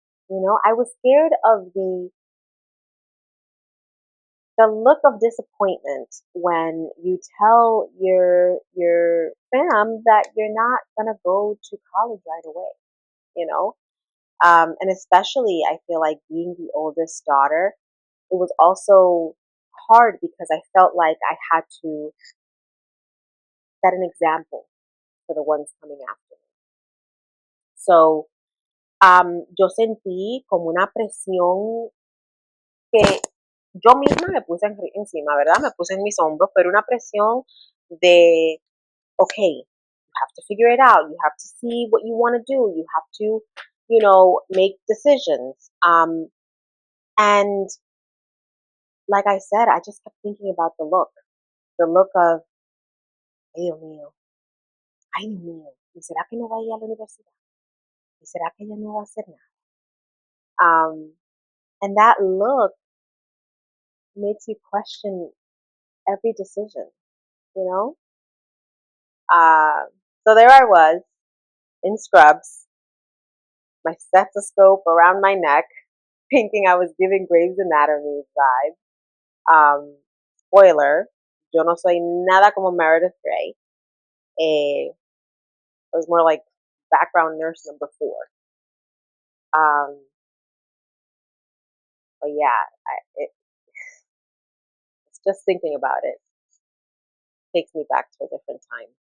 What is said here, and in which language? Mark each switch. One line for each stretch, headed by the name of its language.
English: I was scared of the look of disappointment when you tell your fam that you're not gonna go to college right away, you know. And especially, I feel like being the oldest daughter, it was also hard because I felt like I had to set an example for the ones coming after me.
Spanish: So, yo sentí como una presión que yo misma me puse encima, ¿verdad? Me puse en mis hombros, pero una presión de,
English: okay, you have to figure it out. You have to see what you want to do. You have to, make decisions. And like I said, I just kept thinking about the look of,
Spanish: ay Dios mío, ay Dios mío, ¿y será que no va a ir a la universidad? ¿Y será que ella no va a hacer nada?
English: And that look makes you question every decision, you know? Uh, so there I was in scrubs, my stethoscope around my neck, thinking I was giving Grey's Anatomy vibes.
Spanish: Spoiler, yo no soy nada como Meredith Grey.
English: I was more like background nurse number 4. Um, But yeah, it's just thinking about it takes me back to a different time.